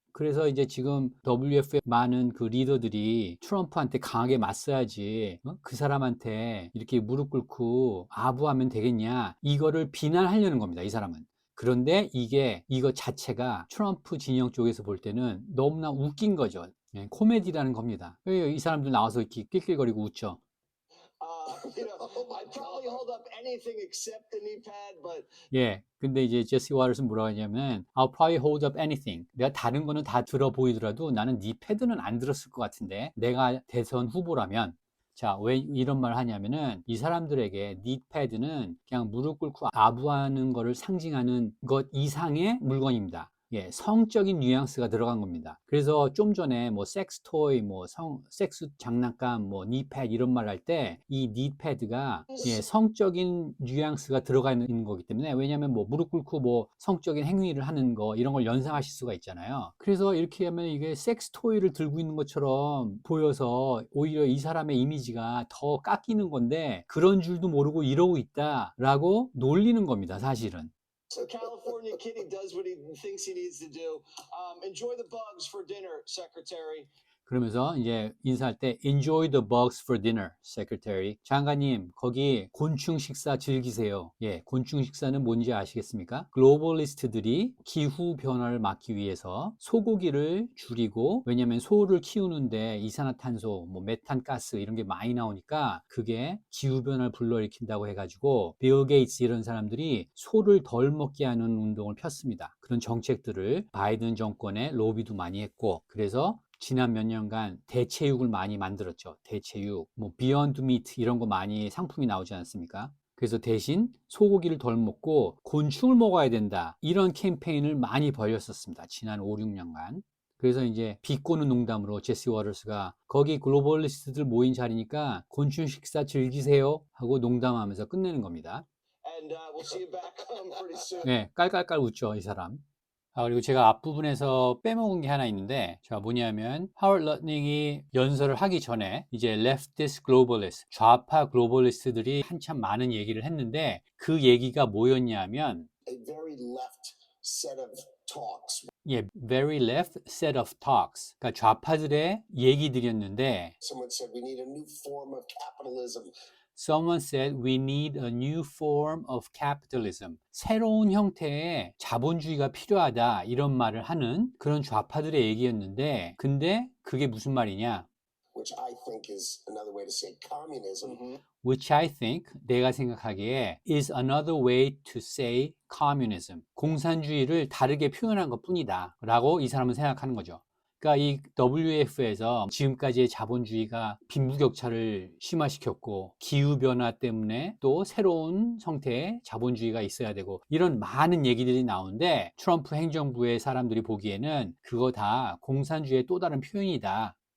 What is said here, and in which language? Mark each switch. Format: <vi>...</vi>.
<ko>그래서 이제 지금 WF의 많은 그 리더들이 트럼프한테 강하게 맞서야지 그 사람한테 이렇게 무릎 꿇고 아부하면 되겠냐 이거를 비난하려는 겁니다. 이 사람은. 그런데 이거 자체가 트럼프 진영 쪽에서 볼 때는 너무나 웃긴 거죠. 예, 코미디라는 겁니다. 이 사람들 나와서 이렇게 낄낄거리고 웃죠.</ko> <en>I'd probably hold up anything except the knee pad, but</en> <ko>예, 근데 이제 제시 와터슨 뭐라고 하냐면</ko> <en>I'll probably hold up anything.</en> <ko>내가 다른 거는 다 들어 보이더라도 나는 니 패드는 안 들었을 것 같은데 내가 대선 후보라면 자, 왜 이런 말을 하냐면은 이 사람들에게 knee pad는 그냥 무릎 꿇고 아부하는 거를 상징하는 것 이상의 물건입니다. 예, 성적인 뉘앙스가 들어간 겁니다. 그래서 좀 전에 뭐 섹스토이, 뭐 섹스 장난감, 뭐 니패드 이런 말 할 때 이 니패드가 예, 성적인 뉘앙스가 들어가 있는 거기 때문에 왜냐하면 뭐 무릎 꿇고 뭐 성적인 행위를 하는 거 이런 걸 연상하실 수가 있잖아요. 그래서 이렇게 하면 이게 섹스토이를 들고 있는 것처럼 보여서 오히려 이 사람의 이미지가 더 깎이는 건데 그런 줄도 모르고 이러고 있다라고 놀리는 겁니다, 사실은.</ko> <en>So California Kitty does what he thinks he needs to do. Enjoy the bugs for dinner, Secretary.</en> <ko>그러면서 이제 인사할 때</ko> <en>Enjoy the bugs for dinner, Secretary.</en> <ko>장관님, 거기 곤충 식사 즐기세요. 예, 곤충 식사는 뭔지 아시겠습니까? 글로벌리스트들이 기후 변화를 막기 위해서 소고기를 줄이고 왜냐하면 소를 키우는데 이산화탄소, 뭐 메탄 가스 이런 게 많이 나오니까 그게 기후 변화를 불러일으킨다고 해가지고 빌 게이츠 이런 사람들이 소를 덜 먹게 하는 운동을 폈습니다. 그런 정책들을 바이든 정권에 로비도 많이 했고 그래서 지난 몇 년간 대체육을 많이 만들었죠. 대체육, 뭐 비욘드 미트 이런 거 많이 상품이 나오지 않습니까? 그래서 대신 소고기를 덜 먹고 곤충을 먹어야 된다. 이런 캠페인을 많이 벌였었습니다. 지난 5, 6년간. 그래서 이제 비꼬는 농담으로 제시 워터스가 거기 글로벌리스트들 모인 자리니까 곤충 식사 즐기세요 하고 농담하면서 끝내는 겁니다.</ko> <en>And we'll see you back pretty soon.</en> <ko>네, 깔깔깔 웃죠, 이 사람. 그리고 제가 앞부분에서 빼먹은 게 하나 있는데, 자, 뭐냐면, 하워드 러닝이 연설을 하기 전에, 이제</ko> <en>leftist globalist,</en> <ko>좌파 글로벌리스트들이 한참 많은 얘기를 했는데, 그 얘기가 뭐였냐면,</ko> <en>A very left set of talks. 예, very left set of talks.</en> <ko>그러니까 좌파들의 얘기들이었는데,</ko> <en>Someone said we need a new form of capitalism. Someone said we need a new form of capitalism.</en> <ko>새로운 형태의 자본주의가 필요하다. 이런 말을 하는 그런 좌파들의 얘기였는데, 근데 그게 무슨 말이냐?</ko> <en>Which I think is another way to say communism. Which I think,</en> <ko>내가 생각하기에</ko> <en>is another way to say communism.</en> <ko>공산주의를 다르게 표현한 것 뿐이다. 라고 이 사람은 생각하는 거죠. 그러니까 이 WEF에서 지금까지의 자본주의가 빈부격차를 심화시켰고 기후변화 때문에 또 새로운 형태의 자본주의가 있어야 되고 이런 많은 얘기들이 나오는데 트럼프 행정부의 사람들이 보기에는 그거 다 공산주의의 또 다른 표현이다.</ko>